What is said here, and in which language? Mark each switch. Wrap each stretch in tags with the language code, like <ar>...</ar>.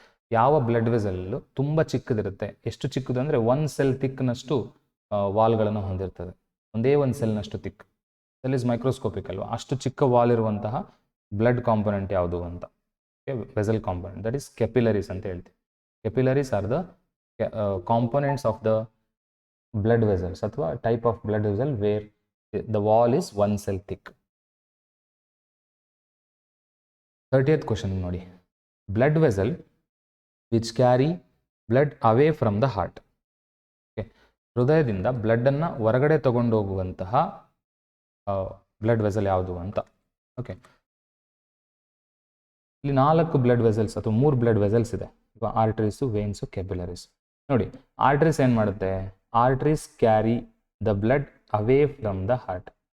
<kn>ಯಾವ ಬ್ಲಡ್ ವೆಸಲ್ಲು ತುಂಬ ಚಿಕ್ಕದಿರುತ್ತೆ, ಎಷ್ಟು ಚಿಕ್ಕದು ಅಂದರೆ 1 cell thickನಷ್ಟು ವಾಲ್ಗಳನ್ನು ಹೊಂದಿರ್ತದೆ, ಒಂದೇ 1 cellನಷ್ಟು ಥಿಕ್.</kn> <en>cell is microscopic</en> <kn>ಅಲ್ವಾ, ಅಷ್ಟು ಚಿಕ್ಕ ವಾಲ್ ಇರುವಂತಹ ಬ್ಲಡ್ ಕಾಂಪೊನೆಂಟ್ ಯಾವುದು ಅಂತ, vessel component,</kn> <en>that is capillaries</en> <kn>ಅಂತ ಹೇಳ್ತೀವಿ.</kn> <en>Capillaries are the components of the blood vessels ಅಥವಾ type of blood vessel where the wall is 1 cell thick. 30th question ನೋಡಿ. Blood vessel which carry blood away from the heart.</en> <kn>Okay, ಹೃದಯದಿಂದ blood ಅನ್ನ ಹೊರಗಡೆ ತಗೊಂಡು ಹೋಗುವಂತಹ blood vessel ಯಾವುದು ಅಂತ. Okay, ಇಲ್ಲಿ 4 ಬ್ಲಡ್ ವೆಸಲ್ಸ್ ಅಥವಾ 3 ಬ್ಲಡ್ ವೆಸಲ್ಸ್ ಇದೆ, ಆರ್ಟರೀಸು, ವೇನ್ಸು, ಕೆಪಿಲರೀಸ್. ನೋಡಿ, ಆರ್ಟರೀಸ್ ಏನು ಮಾಡುತ್ತೆ,</kn> <en>Arteries carry the blood away from the heart.</en>